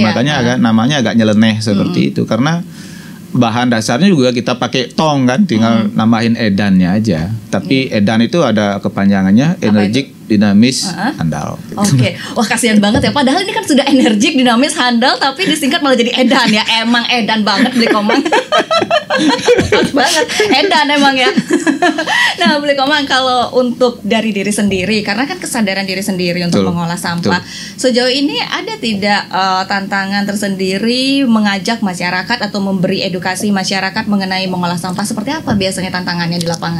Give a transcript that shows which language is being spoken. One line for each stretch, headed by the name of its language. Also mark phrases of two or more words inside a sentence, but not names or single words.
Indonesian: Makanya namanya agak nyeleneh seperti itu karena bahan dasarnya juga kita pakai tong kan, tinggal nambahin edannya aja. Tapi edan itu ada kepanjangannya energik, dinamis, handal. Oke. Wah, kasihan banget ya. Padahal ini kan sudah energik, dinamis, handal, tapi disingkat malah jadi edan ya. Emang edan banget Bli Komang. Pas banget. Edan emang ya. Nah, Bli Komang, kalau untuk dari diri sendiri, karena kan kesadaran diri sendiri untuk mengolah sampah. Sejauh ini ada tidak tantangan tersendiri mengajak masyarakat atau memberi edukasi masyarakat mengenai mengolah sampah? Seperti apa biasanya tantangannya di lapangan?